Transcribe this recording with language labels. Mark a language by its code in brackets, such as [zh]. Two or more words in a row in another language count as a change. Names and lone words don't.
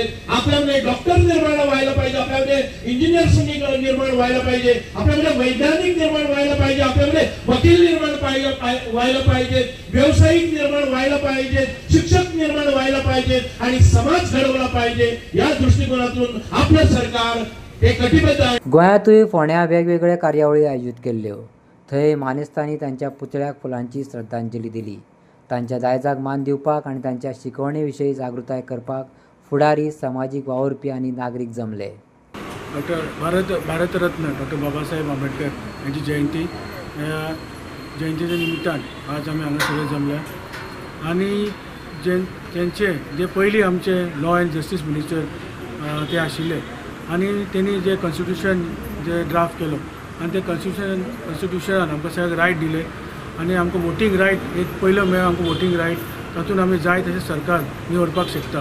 [mr] आपल्यामध्ये डॉक्टर निर्माण व्हायला पाहिजे, आपल्यामध्ये इंजिनियर्स निर्माण व्हायला पाहिजे, आपल्यामध्ये वैज्ञानिक निर्माण व्हायला पाहिजे, आपल्यामध्ये वकील निर्माण व्हायला पाहिजे, व्यावसायिक निर्माण व्हायला पाहिजे, शिक्षक निर्माण व्हायला पाहिजे आणि समाज घडवला पाहिजे. या दृष्टिकोनातून आपलं सरकार हे कटिबद्ध आहे. [kok] गोंयांतूय फोंड्या वेगवेगळ्या कार्यावळी आयोजीत केल्ल्यो. थंय मानेस्तांनी तांच्या पुतळ्याक फुलांची श्रद्धांजली दिली. तांच्या दायजाक मान दिवपाक आनी तांच्या शिकवणे विशयी जागृताय करपाक फुडारी, सामाजीक वावुरपी आनी नागरीक जमले. भारतरत्न डॉक्टर बाबासाहेब आंबेडकर यांची जयंती, जयंतीच्या निमित्तान आज आमी हांगा सगळे जमल्या आनी तेंचे जे पयलीं आमचे [en] law and justice minister [kok] ते आशिल्ले आनी तेणी जे कॉन्स्टिट्यूशन जे ड्राफ्ट केलो आनी ते कॉन्स्टिट्यूशनान आमकां सगळ्याक रायट दिले आनी आमकां [en] voting right [kok] एक पयलो मेळ आमकां [en] voting right, [kok] तातूंत आमी जाय तशें सरकार निवडपाक शकता.